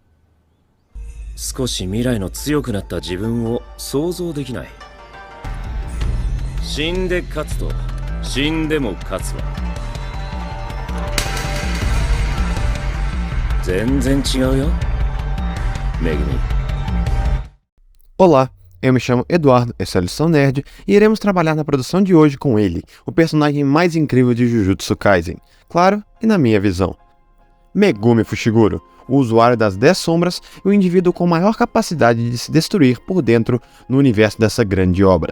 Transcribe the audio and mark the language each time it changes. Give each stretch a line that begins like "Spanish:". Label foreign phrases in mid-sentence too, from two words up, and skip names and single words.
Japanese: 少し未来の強くなった自分を想像できない。死んで勝つと死んでも勝つは全然違うよ、めぐみ。
Portuguese: Olá, eu me chamo Eduardo, essa é a Lição Nerd, e iremos trabalhar na produção de hoje com ele, o personagem mais incrível de Jujutsu Kaisen, claro, e na minha visão. Megumi Fushiguro, o usuário das 10 sombras e o indivíduo com maior capacidade de se destruir por dentro no universo dessa grande obra.